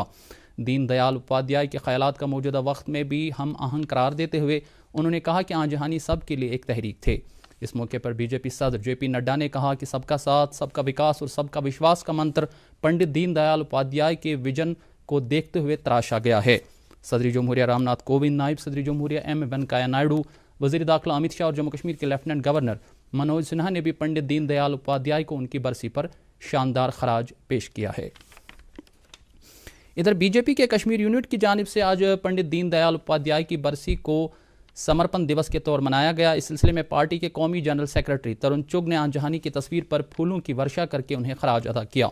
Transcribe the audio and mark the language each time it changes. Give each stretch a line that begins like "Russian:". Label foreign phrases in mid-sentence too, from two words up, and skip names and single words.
Urdu: دین دیال اپادھیائے کے خیالات کا موجودہ وقت میں بھی ہم آہنگ قرار دیتے ہوئے انہوں نے کہا کہ آن جہانی سب کے لیے ایک تحریک تھے. اس موقع پر BJP صدر JP نڈا نے کہا کہ سب کا ساتھ، سب کا وکاس اور سب کا وشواس کا منتر پنڈت دین دیال اپادھیائے کے ویژن کو دیکھتے ہوئے تراشا گیا ہے. صدر جمہوریہ رام ناتھ کووند، نائب صدر جمہوریہ M وینکیا نائیڈو، وزیر داخلہ امت شاہ اور جموں کشمیر کے لیفٹننٹ گورنر منوج سنہا نے بھی پنڈت دین دیال اپادھیائے کو ان کی برسی پر شاندار خراج پیش کیا ہے. ادھر BJP کے کشمیر یونٹ کی جانب سے آج پنڈت دین دیال اپادھیائے کی برسی کو سمرپن دیوس کے طور منایا گیا. اس سلسلے میں پارٹی کے قومی جنرل سیکرٹری ترون چگ نے آن جہانی کی تصویر پر پھولوں کی ورشا کر کے انہیں خراج ادا کیا.